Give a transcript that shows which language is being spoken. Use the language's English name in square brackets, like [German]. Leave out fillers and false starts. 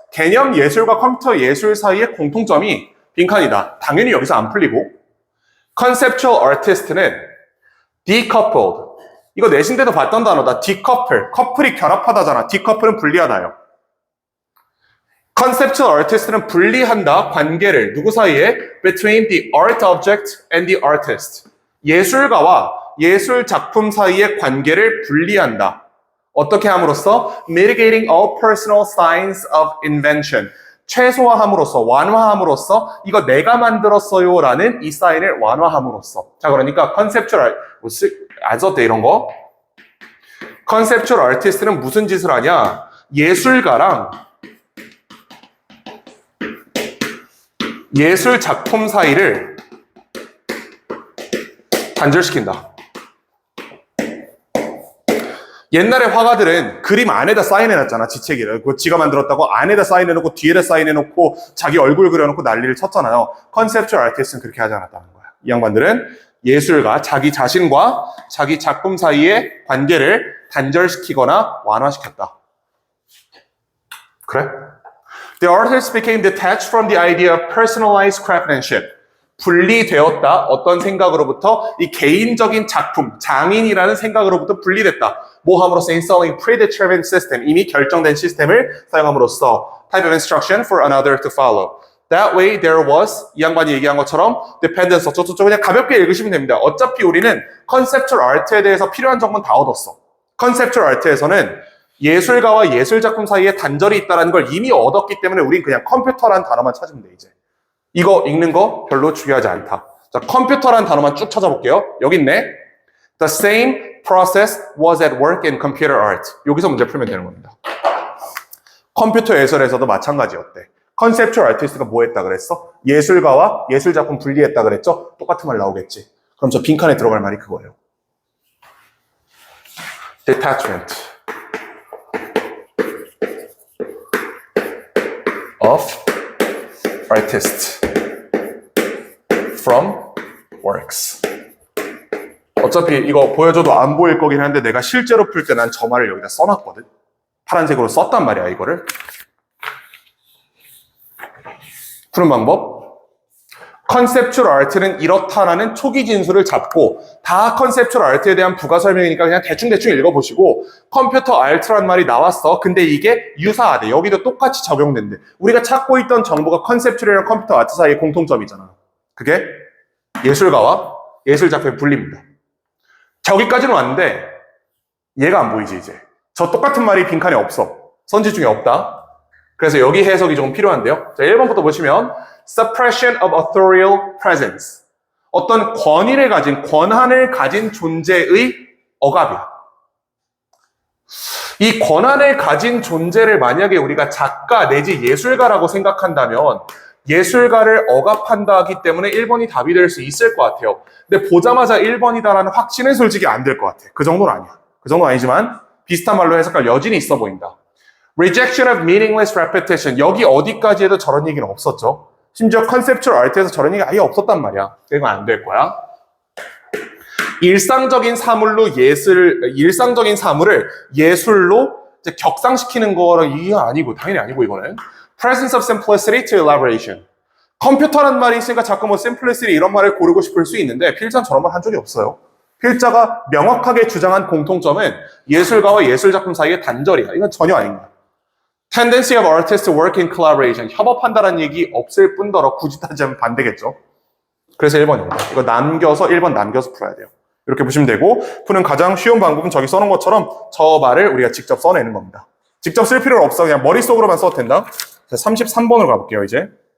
[Korean] 개념 예술과 컴퓨터 예술 사이의 공통점이 빈칸이다. 당연히 여기서 안 풀리고 [English] conceptual artist는 decoupled. [Korean] 이거 내신 때도 봤던 단어다. decouple. 커플이 결합하다잖아. decouple은 분리하다요. conceptual artist는 분리한다. 관계를 누구 사이에? [English] between the art object and the artist. [Korean] 예술가와 예술 작품 사이의 관계를 분리한다. 어떻게 함으로써? [English] mitigating all personal signs of invention. [Korean] 최소화함으로써, 완화함으로써 이거 내가 만들었어요 라는 이 사인을 완화함으로써. 자, 그러니까 conceptual 안 썼대 이런 거. conceptual artist는 무슨 짓을 하냐? 예술가랑 예술 작품 사이를 단절시킨다. 옛날에 화가들은 그림 안에다 사인해놨잖아, 지체기를. 그거 지가 만들었다고 안에다 사인해놓고 뒤에다 사인해놓고 자기 얼굴 그려놓고 난리를 쳤잖아요. 컨셉츄얼 아티스트는 그렇게 하지 않았다는 거야. 이 양반들은 예술가, 자기 자신과 자기 작품 사이의 관계를 단절시키거나 완화시켰다. 그래? [English] The artist became detached from the idea of personalized craftsmanship. [Korean] 분리되었다. 어떤 생각으로부터? 이 개인적인 작품, 장인이라는 생각으로부터 분리됐다. 뭐 함으로써? [English] Installing predetermined system. [Korean] 이미 결정된 시스템을 사용함으로써. [English] Type of instruction for another to follow. That way there was, [Korean] 이 양반이 얘기한 것처럼 dependence 어쩌고저쩌고 그냥 가볍게 읽으시면 됩니다. 어차피 우리는 conceptual art에 대해서 필요한 정보는 다 얻었어. conceptual art에서는 예술가와 예술작품 사이에 단절이 있다는 걸 이미 얻었기 때문에 우린 그냥 컴퓨터라는 단어만 찾으면 돼, 이제. 이거 읽는 거 별로 중요하지 않다. 자, 컴퓨터라는 단어만 쭉 찾아볼게요. 여기 있네. [English] The same process was at work in computer art. [Korean] 여기서 문제 풀면 되는 겁니다. 컴퓨터 예술에서도 마찬가지였대. 컨셉츄얼 아티스트가 뭐 했다 그랬어? 예술가와 예술작품 분리했다 그랬죠? 똑같은 말 나오겠지. 그럼 저 빈칸에 들어갈 말이 그거예요. [English] Detachment of artist from works. [Korean] 어차피 이거 보여줘도 안 보일 거긴 한데 내가 실제로 풀 때 난 저 말을 여기다 써놨거든. 파란색으로 썼단 말이야, 이거를. 푸는 방법. 컨셉츄얼 아트는 이렇다라는 초기 진술을 잡고 다 컨셉츄얼 아트에 대한 부가 설명이니까 그냥 대충대충 읽어보시고 컴퓨터 아트란 말이 나왔어. 근데 이게 유사하대. 여기도 똑같이 적용된대. 우리가 찾고 있던 정보가 컨셉츄얼이랑 컴퓨터 아트 사이의 공통점이잖아. 그게 예술가와 예술작품의 분리입니다. 저기까지는 왔는데 얘가 안 보이지 이제. 저 똑같은 말이 빈칸에 없어. 선지 중에 없다. 그래서 여기 해석이 조금 필요한데요. 자, 1번부터 보시면 [English] suppression of authorial presence. [Korean] 어떤 권위를 가진, 권한을 가진 존재의 억압이야. 이 권한을 가진 존재를 만약에 우리가 작가 내지 예술가라고 생각한다면 예술가를 억압한다 하기 때문에 1번이 답이 될 수 있을 것 같아요. 근데 보자마자 1번이다라는 확신은 솔직히 안 될 것 같아. 그 정도는 아니야. 그 정도는 아니지만 비슷한 말로 해석할 여진이 있어 보인다. [English] Rejection of meaningless repetition. [Korean] 여기 어디까지 해도 저런 얘기는 없었죠. 심지어 컨셉츄얼 아트에서 저런 얘기가 아예 없었단 말이야. 이건 안 될 거야. 일상적인 사물로 일상적인 사물을 예술로 이제 격상시키는 거랑 이게 아니고, 당연히 아니고, 이거는. [English] Presence of simplicity to elaboration. [Korean] 컴퓨터란 말이 있으니까 자꾸 뭐 simplicity 이런 말을 고르고 싶을 수 있는데, 필자는 저런 말 한 적이 없어요. 필자가 명확하게 주장한 공통점은 예술가와 예술작품 사이의 단절이야. 이건 전혀 아닙니다. [English] Tendency of artists to work in collaboration. [Korean] 협업한다는 얘기 없을 뿐더러 굳이 따지면 반대겠죠. 그래서 1번입니다. 이거 남겨서 1번 남겨서 풀어야 돼요. 이렇게 보시면 되고 푸는 가장 쉬운 방법은 저기 써놓은 것처럼 저 말을 우리가 직접 써내는 겁니다. 직접 쓸 필요는 없어. 그냥 머릿속으로만 써도 된다. 33번으로 가볼게요, 이제.